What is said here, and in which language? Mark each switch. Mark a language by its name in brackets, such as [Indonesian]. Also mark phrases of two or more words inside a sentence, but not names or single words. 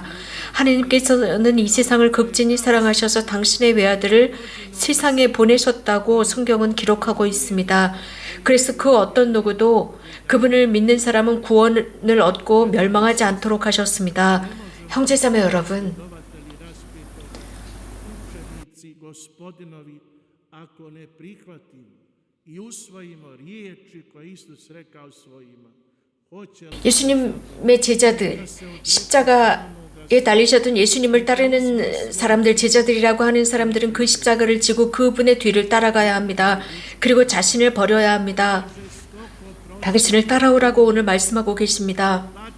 [Korean] 하느님께서는 이 세상을 극진히 사랑하셔서 당신의 외아들을 세상에 보내셨다고 성경은 기록하고 있습니다. 그래서 그 어떤 누구도 그분을 믿는 사람은 구원을 얻고 멸망하지 않도록 하셨습니다. 형제자매 여러분, [Croatian] učenici Gospodinovi, ako ne prihvatimo i usvojimo riječi koje Isus rekao svojima, hoće li [Korean] 예수님의 제자들, 십자가에 달리셨던 예수님을 따르는 사람들, 제자들이라고 하는 사람들은 그 십자가를 지고 그분의 뒤를 따라가야 합니다. 그리고 자신을 버려야 합니다. 당신을 따라오라고 오늘 말씀하고 계십니다.